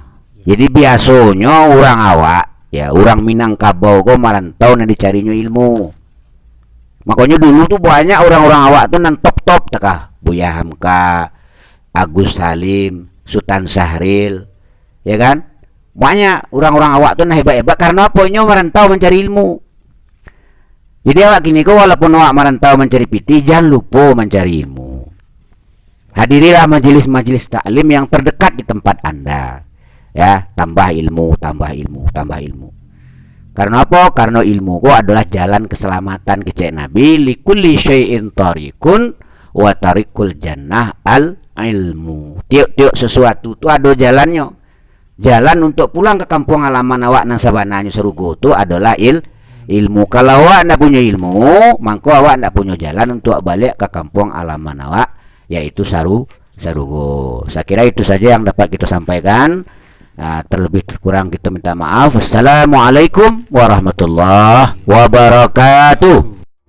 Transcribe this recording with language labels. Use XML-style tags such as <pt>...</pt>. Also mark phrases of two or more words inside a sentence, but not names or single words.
<min>Jadi biasanya orang awak ya, orang Minangkabau kok merantau nanti carinya ilmu. Makanya dulu tuh banyak orang-orang awak tuh nan top-top takah Buya Hamka, Agus Salim, Sultan Sahril, ya kan? Banyak orang-orang awak tuh nah hebat-hebat karena apa? Nyo merantau mencari ilmu. Jadi awak kini kok walaupun awak merantau mencari piti, jangan lupa mencari ilmu.</min> <id>Hadirilah majelis-majelis taklim yang terdekat di tempat Anda. Ya, tambah ilmu, tambah ilmu, tambah ilmu. Karena apa? Karena ilmu kok adalah jalan keselamatan</id> <min>kecek Nabi.</min> <ar>لكل شيء طريق وطريق الجنة العلم.</ar> <id>Tiap-tiap sesuatu itu ada jalannya. Jalan untuk pulang ke kampung halaman</id> <min>awak nang sabananya serugo</min> <id>itu adalah ilmu. Kalau awak ndak punya ilmu, maka awak ndak punya jalan untuk balik ke kampung halaman awak, yaitu sarugo. Saya kira itu saja yang dapat kita sampaikan. Nah, terlebih kurang kita minta maaf.</id> <ar>والسلام عليكم ورحمة الله وبركاته.</ar>